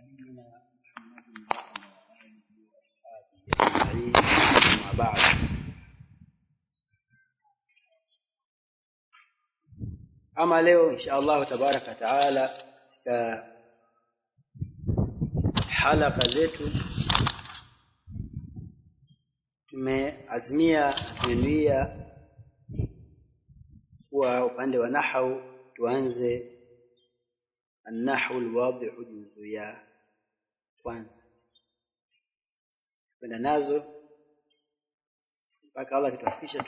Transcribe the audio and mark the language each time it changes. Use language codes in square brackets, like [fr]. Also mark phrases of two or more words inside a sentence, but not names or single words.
[ar] نبينا محمد وعلى آله وصحبه أجمعين أما بعد. [sw] Ama leo [ar] إن شاء الله تبارك تعالى [sw] katika halaka zetu tumeazimia tumenuia kwa upande wa nahau tuanze [ar] النحو الواضح [sw] juzu ya kwanza kwenda nazo mpaka Allah kitufikisha.